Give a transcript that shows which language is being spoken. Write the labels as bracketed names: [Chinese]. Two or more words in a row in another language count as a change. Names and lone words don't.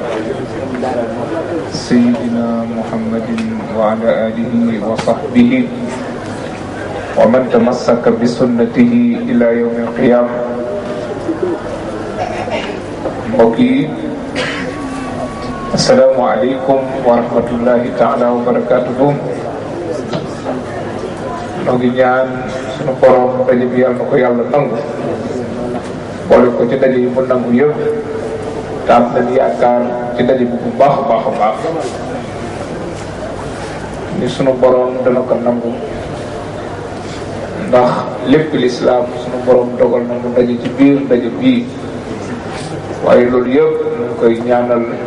[Arabic] سيدنا محمد وعلى آله وصحبه ومن تمسك بسنته إلى يوم القيامة. بقي السلام عليكم ورحمة الله تعالى وبركاته. [Wolof] noo ngi ñaan sunu borom daje bi yàlla na ko yàlla nangu boole ko ci daje yi mu nangu yëpp te am nañu yaakaar ci daje bi bu baax a baax a baax ni sunu borom dana ko nangu ndax lépp lislaam sunu borom dogal na mu daje ci biir daje bii waaye loolu yëpp ñu ngi koy ñaanal